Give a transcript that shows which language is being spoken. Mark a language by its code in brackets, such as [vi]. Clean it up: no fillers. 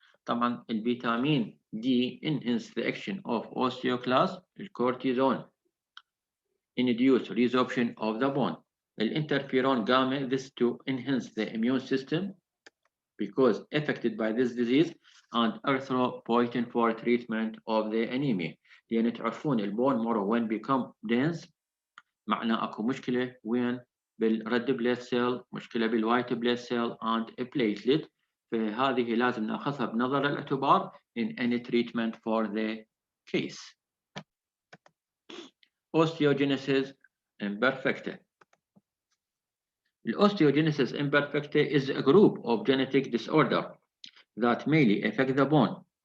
[ar] طبعا الفيتامين [en] D enhance the action of osteoclast. الcortisone induce resorption of the bone. Interferon gamma, this to enhance the immune system because affected by this disease, and erythropoietin for treatment of the anemia. [ar] لأن تعرفون البون مرة [en] when become dense [ar] معناه اكو مشكلة وين بالريد بلاد سيل، مشكلة بالوايت بلاد سيل [en] and a platelet. [ar] فهذه لازم ناخذها بنظر الاعتبار [en] in any treatment for the case. Osteogenesis Imperfecta. Osteogenesis Imperfecta is a group of genetic disorder that mainly affect the bone.